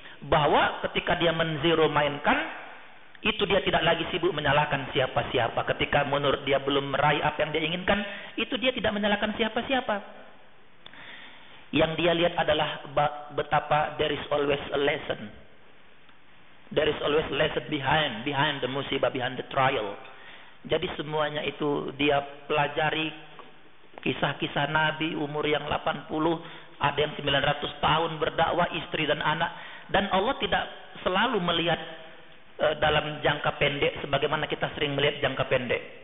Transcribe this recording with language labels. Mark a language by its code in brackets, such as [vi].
[id] Bahwa ketika dia menzero mainkan, itu dia tidak lagi sibuk menyalahkan siapa-siapa. Ketika menurut dia belum meraih apa yang dia inginkan, itu dia tidak menyalahkan siapa-siapa. Yang dia lihat adalah betapa there is always a lesson. [en] There is always a lesson behind the musibah, behind the trial. [id] Jadi semuanya itu dia pelajari, kisah-kisah Nabi umur yang 80, ada yang 900 tahun berdakwah, istri dan anak. Dan Allah tidak selalu melihat dalam jangka pendek sebagaimana kita sering melihat jangka pendek.